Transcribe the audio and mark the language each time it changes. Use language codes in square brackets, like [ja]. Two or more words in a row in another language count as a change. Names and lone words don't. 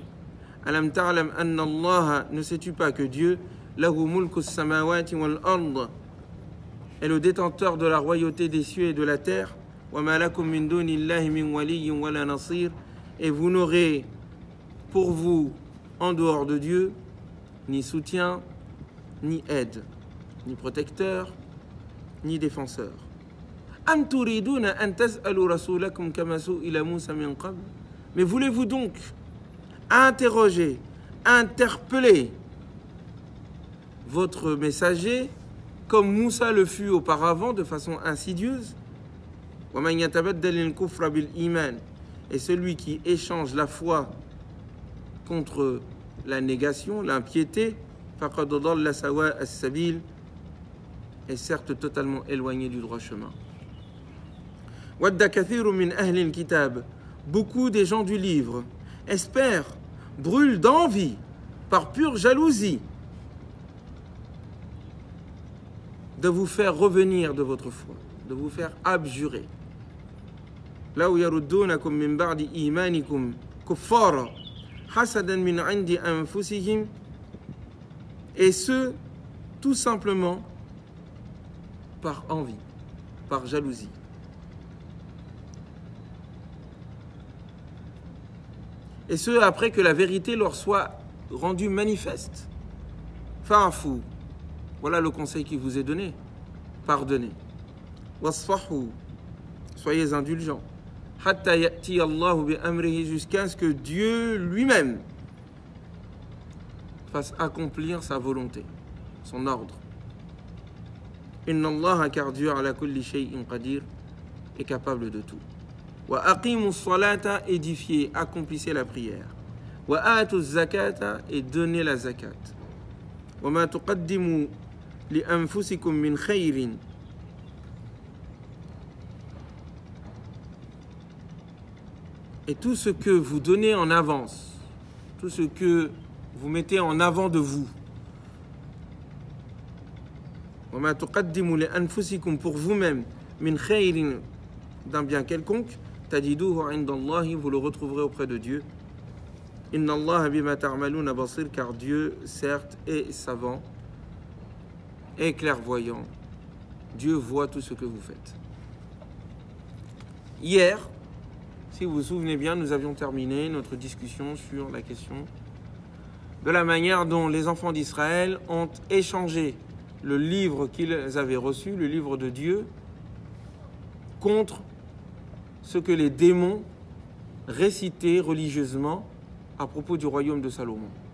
[ar] ألم تعلم أن الله, [fr] ne sais-tu pas que Dieu [ar] له ملك السماوات والأرض, [fr] est le détenteur de la royauté des cieux et de la terre. [ar] وما لكم من دون الله من ولي ولا نصير, [fr] et vous n'aurez pour vous en dehors de Dieu ni soutien, ni aide, ni protecteur, ni défenseur. [ar] أم تريدون أن تسألوا رسولكم كما سئل موسى من قبل, [fr] mais voulez-vous donc interroger, interpeller votre messager comme Moussa le fut auparavant de façon insidieuse? Et celui qui échange la foi contre la négation, l'impiété, [ar] فقد ضل سواء السبيل, [fr] est certes totalement éloigné du droit chemin. [ar] ود كثير من أهل الكتاب, [fr] beaucoup des gens du livre espèrent, brûlent d'envie, par pure jalousie, de vous faire revenir de votre foi, de vous faire abjurer. Là où [ar] يردونكم من بعد إيمانكم كفارا حسدا من عند أنفسهم, [fr] et ce tout simplement par envie, par jalousie. Et ce après que la vérité leur soit rendue manifeste. Fa'fu, voilà le conseil qui vous est donné. Pardonnez. Wasfahu, soyez indulgents. [ar] حتى يأتي الله بأمره, [fr] jusqu'à ce que Dieu lui-même fasse accomplir sa volonté, son ordre. [ar] إن الله, [fr] car Dieu [ar] على كل شيء قدير, [fr] est capable de tout. [ar] وأقيموا الصلاة, [fr] édifiez, accomplissez la prière. [ar] وآتوا الزكاة, [fr] et donnez la zakat. [ar] وما تقدموا لأنفسكم من خير, [fr] et tout ce que vous donnez en avance, tout ce que vous mettez en avant de vous, [ar] وما تقدموا لأنفسكم, [fr] pour vous-même, [ar] من خير, [fr] d'un bien quelconque, [ar] تجدوه عند الله, [fr] vous le retrouverez auprès de Dieu. [ar] إن الله بما تعملون بصير, [fr] car Dieu, certes, est savant et clairvoyant. Dieu voit tout ce que vous faites. Hier, si vous vous souvenez bien, nous avions terminé notre discussion sur la question de la manière dont les enfants d'Israël ont échangé le livre qu'ils avaient reçu, le livre de Dieu, contre ce que les démons récitaient religieusement à propos du royaume de Salomon.